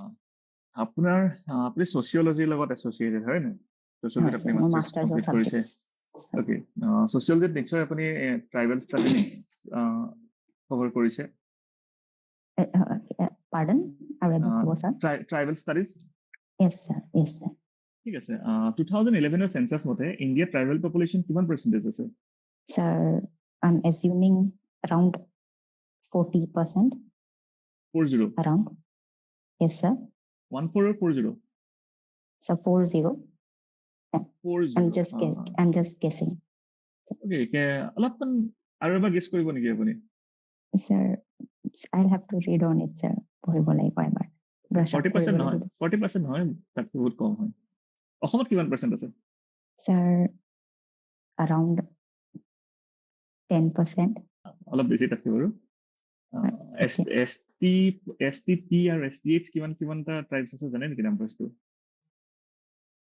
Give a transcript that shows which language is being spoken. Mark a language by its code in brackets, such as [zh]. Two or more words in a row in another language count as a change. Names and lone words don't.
[as] আপুনি ছচিয়লজিৰ লগত এছ'চিয়েটেড হয় নে? ছচিয়লজিত আপুনি [en] masters complete [as] কৰিছে। ওকে, ছচিয়লজিত নিশ্চয় আপুনি [en] tribal studies cover [as] কৰিছে। পাৰ্ডন আৰু এবাৰ ক'ব স্যাৰ। [en] tribal studies? Yes sir, yes sir. [as] ঠিক আছে, 2011 সেন্সাস মতে [en] India tribal population [as] কিমান পাৰ্চেন্টেজ আছে? [en] Sir, I'm assuming around 40%. 40? Around. Yes sir. 14 or 40? So 40. 40. I'm just guessing. [as] Okay, অলপমান আৰু এবাৰ গেছ কৰিব নেকি আপুনি? [en] Sir, I'll have to read on it sir. [as] পঢ়িব লাগিব এবাৰ। 40% নহয়, 40% নহয়, তাতকৈ বহুত কম হয়। অসমত কিমান পাৰ্চেন্ট আছে? [en] Sir, around 10%. [as] অলপ বেছি থাকে বাৰু। STP আৰু STH কিমানটা ট্ৰাইবছ আছে জানে নেকি নাম্বাৰটো?